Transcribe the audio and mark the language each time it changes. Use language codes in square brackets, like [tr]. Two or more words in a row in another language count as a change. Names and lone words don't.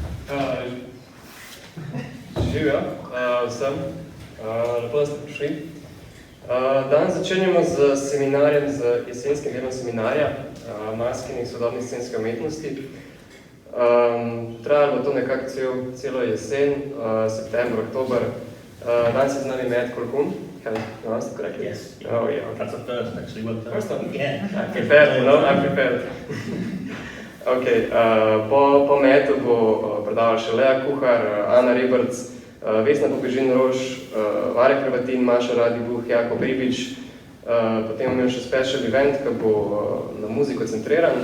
[sl] Živijo vsem, lepo da ste prišli. Danes začenjamo z seminarjem, z jesenskim delom seminarja Maskinih sodobnih scenskih umetnosti. Trajalo bo to nekako celo jesen, september, oktober. Danes je z nami Matt Colquhoun. [en] Have you pronounced it correctly? Yes. Oh, yeah. Okay. That's the first, actually. Well done. First one? Yeah. I'm prepared, no? I'm prepared. [sl] Okay, po Mattu bo predaval še Lea Kuhar, Ana Riberc, Vesna Popežin-Rož, Marek Hrvatin, Maša Radibuh, Jako Pribič. Potem imel še [en] special event, [sl] ki bo na muziko centriran.